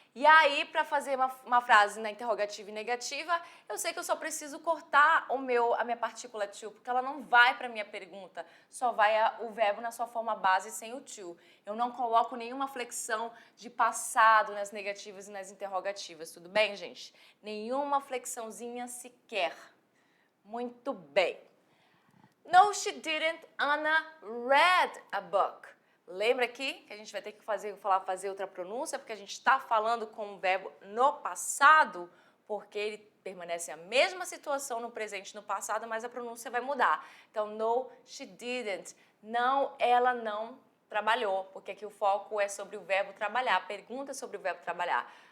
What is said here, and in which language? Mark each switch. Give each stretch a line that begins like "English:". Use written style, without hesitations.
Portuguese: E aí, para fazer uma frase na interrogativa e negativa, eu sei que eu só preciso cortar a minha partícula to, porque ela não vai para a minha pergunta, só vai o verbo na sua forma base sem o to. Eu não coloco nenhuma flexão de passado nas negativas e nas interrogativas, tudo bem, gente? Nenhuma flexãozinha sequer. Muito bem.
English: No, she didn't. Anna read a book.
Portuguese: Lembra aqui que a gente vai ter que fazer outra pronúncia, porque a gente está falando com o verbo no passado, porque ele permanece a mesma situação no presente e no passado, mas a pronúncia vai mudar. Então,
English: no, she didn't.
Portuguese: Não, ela não trabalhou, porque aqui o foco é sobre o verbo trabalhar, pergunta sobre o verbo trabalhar.